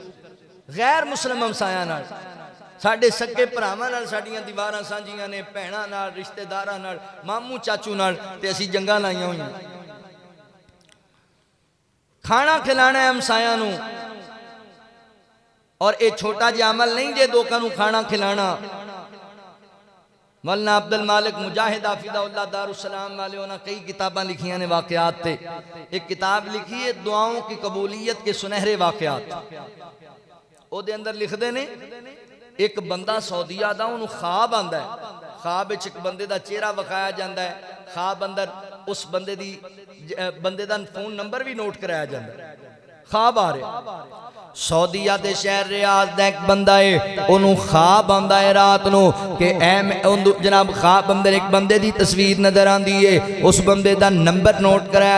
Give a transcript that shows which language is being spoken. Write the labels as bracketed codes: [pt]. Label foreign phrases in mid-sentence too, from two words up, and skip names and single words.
[pa] غیر مسلم ہمسایاں نال ساڈے سکے بھراواں نال ساڈیاں دیواراں سانجیاں نے بہناں نال رشتہ داراں نال ماموں چاچو نال تے اسی جنگاں لائیاں ہوئیاں کھانا کھلانا ہے ہمسایاں نو اور اے چھوٹا جا عمل نہیں جے دوکاں نو کھانا کھلانا مولانا عبد المالک مجاہد حافظہ اللہ دار السلام والے انہاں کئی کتاباں لکھیاں نے واقعات تے ایک کتاب لکھی ہے دعاؤں کی قبولیت کے سنہرے واقعات او دے اندر لکھ دے نے ایک بندہ سعودیہ دا انہوں خواب آندا ہے خواب وچ ایک بندے دا چہرہ وکھایا جاندا ہے خواب اندر اس بندے دا فون نمبر بھی نوٹ کرایا جاندا ہے خواب آ رہے سعودیہ دے شہر ریاض دا ایک بندہ ہے انہوں خواب آندا ہے رات نو کہ جناب خواب اندر ایک بندے دی تصویر نظر آندی ہے اس بندے دا نمبر نوٹ کرایا